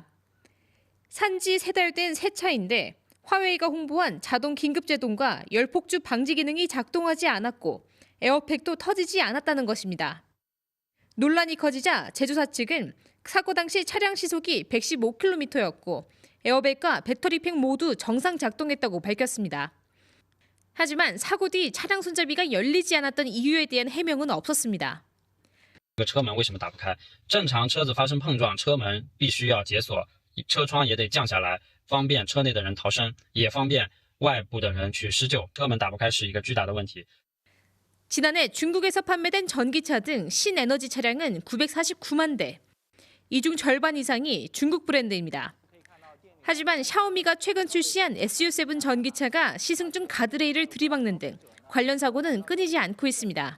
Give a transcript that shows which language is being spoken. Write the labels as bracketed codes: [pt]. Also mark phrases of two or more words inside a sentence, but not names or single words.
[ko] 산지 3달 된 새 차인데 화웨이가 홍보한 자동 긴급제동과 열폭주 방지 기능이 작동하지 않았고 에어백도 터지지 않았다는 것입니다. 논란이 커지자 제조사 측은 사고 당시 차량 시속이 115km였고 에어백과 배터리팩 모두 정상 작동했다고 밝혔습니다. 하지만 사고 뒤 차량 손잡이가 열리지 않았던 이유에 대한 해명은 없었습니다. [zh] 车门为什么打不开？正常车子发生碰撞，车门必须要解锁，车窗也得降下来，方便车内的人逃生，也方便外部的人去施救。车门打不开是一个巨大的问题。 [ko] 지난해 중국에서 판매된 전기차 등 신에너지 차량은 949만 대. 이 중 절반 이상이 중국 브랜드입니다. 하지만 샤오미가 최근 출시한 SU7 전기차가 시승 중 가드레일을 들이박는 등 관련 사고는 끊이지 않고 있습니다.